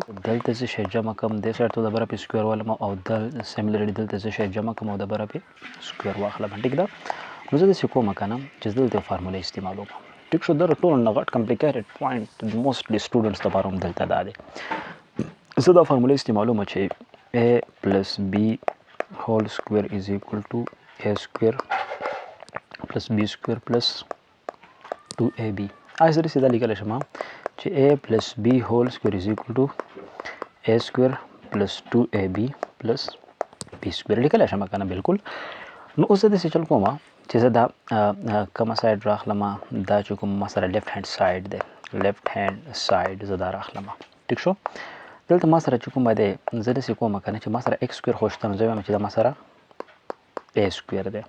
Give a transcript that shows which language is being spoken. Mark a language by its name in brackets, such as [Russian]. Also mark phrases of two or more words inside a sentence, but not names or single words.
[Pashto] دلته څه شی جمع کوم دې سایډ ته د بره پې سکویر والم او سیملرلی دلته څه شی جمع کوم او د بره پې سکویر واخلم. ټیک ده. نو زه داسې کوم که نه چې زه دلته فارموله استعمالوم. ټیک شو. دا ټول نه غټ [English] complicated point mostly students [Pashto] لپاره هم دلته دا دی. زه دا فارموله استعمالوم چې [English] a plus b whole square is equal to a square plus b square plus 2ab. [Pashto] زه داسې دا لیکلی شم چې [English] a plus b whole square is equal to a square plus 2ab plus b square [Pashto] لیکلی شم که نه بالکل. نو اوس زه داسې چل کوم چې زه دا کومه سایډ راخلم دا چې کوم ما سره [English] left hand side [Pashto] دی [English] left hand side [Pashto] زه دا راخلم. ټیک شو. دلته ما سره چې کومه دی زه داسې کوم که نه چې ما سره [English] x square [Pashto] خو شته نو زه وایم چې دا ما سره [English] a square [Pashto] دی.